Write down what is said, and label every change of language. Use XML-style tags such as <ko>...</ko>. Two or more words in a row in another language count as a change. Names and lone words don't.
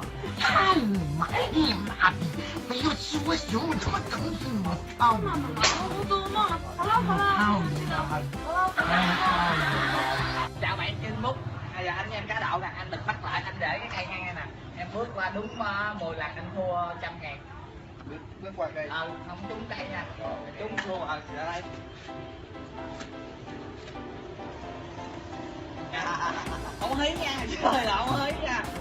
<zh>操你妈！你妈逼！没有吃我熊，我他妈整死你！我操你妈！我做夢啦，好啦，操你媽！</zh> <vi>Chào bạn trên Facebook. Bây giờ anh em cá độ nè, anh đừng bắt lại, anh để cái cây ngang nè. Em bước qua đúng 10 lần anh thua 100.000. Bước qua cây. Không trúng cây nha. Trúng thua ở đây. Không hí nha, chơi là không hí nha.</vi>